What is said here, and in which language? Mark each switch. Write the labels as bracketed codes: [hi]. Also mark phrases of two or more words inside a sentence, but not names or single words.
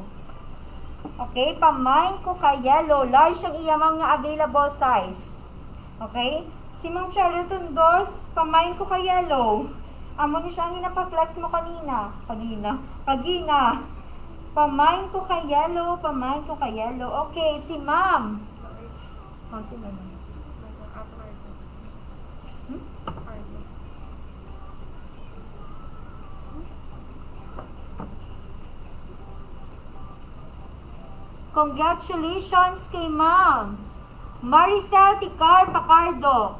[hil] Okay, pamain ko kay yellow. Large ang iyang mga available size. Okay, si Ma'am Charlton Dos, pamain ko kay yellow. Amo ni siya ang ginapa-flex mo kanina. Pagina. Pamain ko kay yellow, pamain ko kay yellow. Okay, si Ma'am. Oh, si Ma'am. Congratulations kay Ma'am Maricel Ticar Pacardo.